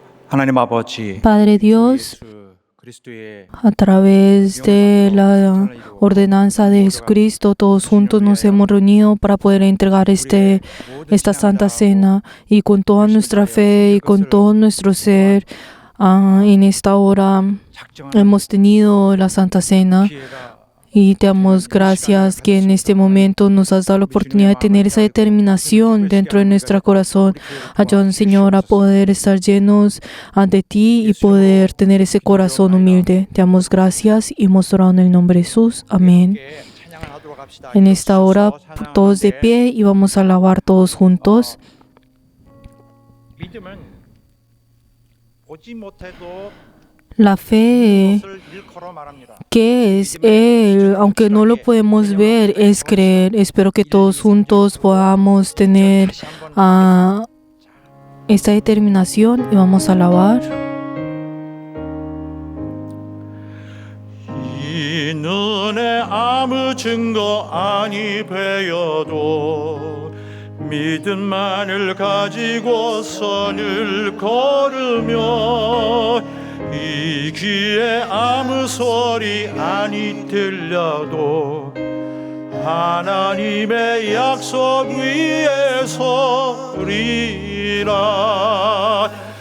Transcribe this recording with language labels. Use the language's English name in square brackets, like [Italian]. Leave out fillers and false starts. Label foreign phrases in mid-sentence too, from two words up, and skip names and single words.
[Korean] 하나님 아버지 [Spanish] Padre Dios, [Korean] 예수 그리스도의 [Spanish] a través de la ordenanza de Jesucristo, todos juntos nos hemos reunido para poder entregar esta Santa Cena, y con toda nuestra fe y con todo nuestro ser, en esta hora hemos tenido la Santa Cena. Y te damos gracias que en este momento nos has dado la oportunidad de tener esa determinación dentro de nuestro corazón. Ayúdanos, Señor, a poder estar llenos de ti y poder tener ese corazón humilde. Te damos gracias y hemos orado en el nombre de Jesús. Amén. En esta hora, todos de pie, y vamos a alabar todos juntos. [Korean] 믿음은 보지 못해도 [Spanish] La fe, [Korean] 것을 일컬어 말합니다. [Spanish] ¿qué es Él? Aunque no lo podemos ver, es creer. Espero que todos juntos podamos tener esta determinación y vamos a alabar. [Korean] 이 눈에 아무 증거 아니 베어도 믿음만을 가지고 선을 걸으며 이 귀에 아무 소리 아니 들려도 하나님의 약속 위에 서리라.